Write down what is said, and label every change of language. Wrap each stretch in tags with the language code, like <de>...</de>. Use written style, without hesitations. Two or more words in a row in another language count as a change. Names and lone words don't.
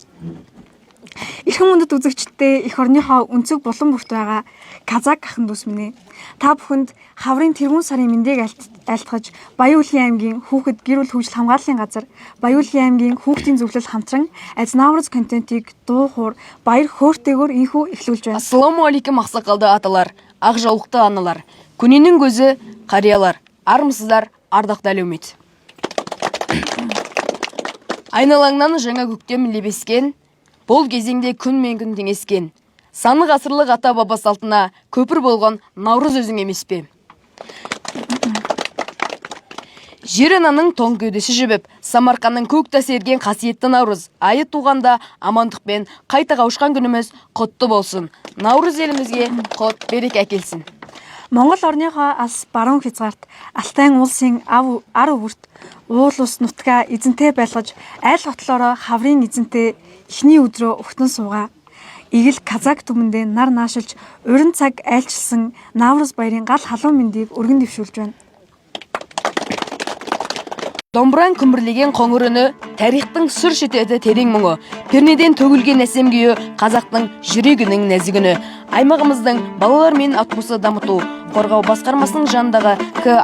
<mn>Эрхэм хүндэт үзэгчдээ эх орныхоо өнцөг булан бүрт байгаа Казак ахын дүүс минь. Та бүхэнд хаврын тэргүүн сарын мэндийг айлтгаж Баян-Улгийн аймгийн хүүхэд гэр бүл хөгжил хамгааллын газар, Баян-Улгийн аймгийн хүүхдийн зөвлөл хамтран Азнавраз контентыг дуу хуур баяр хөөртэйгээр инхүү эхлүүлж байна.</mn> <ar>السلام عليكم</ar> <kk>ақсақалды аталар, ақ жаулықты аналар, күнінің көзі қариялар, армысыздар, ардақты әлеумет. Айналаңнан жаңа көктем лебескен, бұл кезеңде күн мен күн теңескен. Саны ғасырлық ата баба салтына көпір болған Наурыз өзің емес пе? Жер ананың тоң кеудесі жібіп, Самарқанның көк тасы ерген қасиетті Наурыз айы туғанда амандықпен қайта қауышқан күніміз құтты болсын. Наурыз елімізге құт береке әкелсін.</kk> <mn>Монгол орныхоо ас баруун хязгаарт Алтай улсын ар өвөрт уул ус нутгаа эзэнтэй байлгаж айл хотлороо хаврын эзэнтэй эхний өдрөө өгтөн суугаа. Игэл Казак түмэндээ нар наашилж урин цаг айлчилсан Наурыз баярын гал халуун мэндийг өргөн дэвшүүлж байна.</mn> <kk>Домбыран күмбірлеген қоңыр үні, тарихтың сүр шетеді терең мұңы, пернеден төгілген әсем күйі, қазақтың жүрегінің нәзік үні. Аймағымыздың балалар мен атмусы дамыту, қорғау басқармасының жанындағы К.</kk>